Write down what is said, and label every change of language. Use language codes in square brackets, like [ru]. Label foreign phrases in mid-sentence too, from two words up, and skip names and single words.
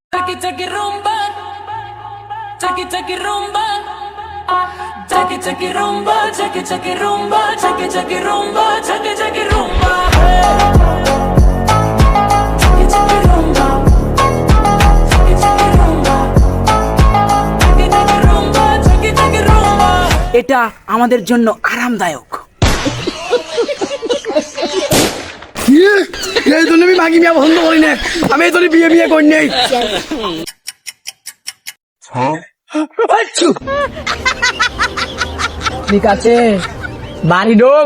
[bn] Chaki chaki rumba, chaki chaki rumba, chaki chaki rumba, chaki chaki rumba, chaki chaki rumba, chaki chaki rumba. Chaki chaki rumba, chaki chaki rumba, chaki chaki rumba, chaki chaki rumba. এটা আমাদের জন্য আরামদায়ক। এই জন্য আমি মাগি বিয়া পছন্দ করি না, আমি এই জন্য বিয়ে বিয়ে করি নাই। ঠিক আছে, বাড়ি ঢোক।